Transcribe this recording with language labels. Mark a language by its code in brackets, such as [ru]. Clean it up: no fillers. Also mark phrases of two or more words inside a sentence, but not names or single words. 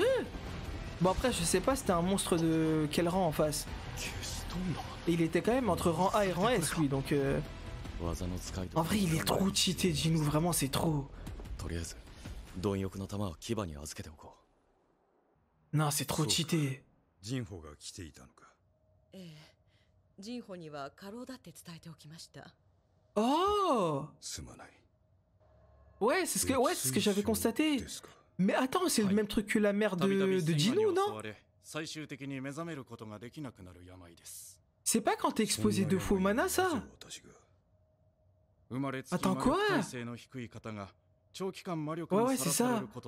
[fr] Bon après, je sais pas, c'était un monstre de quel rang en face. Et il était quand même entre rang A et rang S, lui, donc... En vrai, il est trop cheaté, Jinu, vraiment, c'est trop. Non, c'est trop cheaté. [ja] ジンホが来ていたのか。ジンホには過労だって伝えておきました。 Oh! すまない。 [fr] Ouais, c'est ce que j'avais constaté. Mais attends, c'est le même truc que la mère de Jinu, non? C'est pas quand t'es exposé de faux mana, ça? Attends, quoi? Ouais, c'est ça.